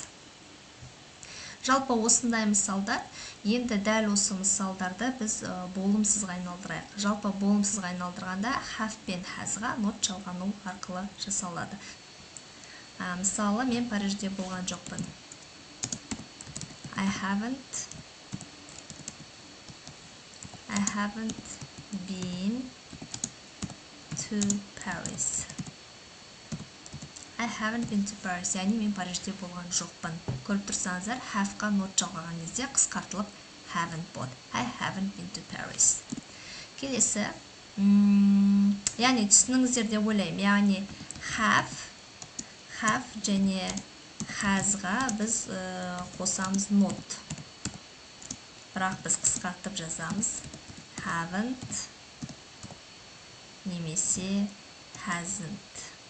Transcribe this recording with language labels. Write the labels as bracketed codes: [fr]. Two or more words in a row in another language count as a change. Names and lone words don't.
[kk] Жалпы осындай мысалдар, енді дәл осы мысалдарды біз болымсызға айналдырайық. Жалпы болымсызға айналдырғанда have пен has-ға not жалғану арқылы жасалады. Мысалы, мен Парижде болған жоқпын. [en] I haven't been to Paris. I haven't been to Paris, [kk] яғни мен Парижде болған жоқпын. Көріп тұрсаңыздар, have-ға not жалғаған кезде қысқартылып haven't болады. [en] I haven't been to Paris. [kk] Келесі, яғни түсініңіздер деп ойлаймын. Яғни have және has-ға біз қосамыз not. Бірақ біз қысқартып жазамыз. [en] Haven't немесе hasn't.